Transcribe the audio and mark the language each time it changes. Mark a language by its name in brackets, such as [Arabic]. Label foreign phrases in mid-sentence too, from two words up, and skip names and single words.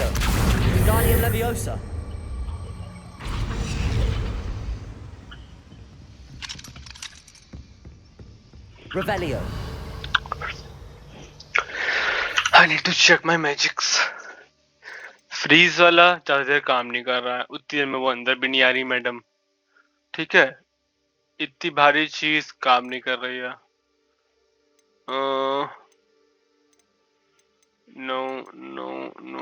[English] Wingardium Leviosa. Revelio. I need to check my magics. [Hindi] फ्रीज वाला ज्यादा देर काम नहीं कर रहा है. उतनी देर में वो अंदर भी नहीं आ रही मैडम. ठीक है, इतनी भारी चीज काम नहीं कर रही है. [English] no no no.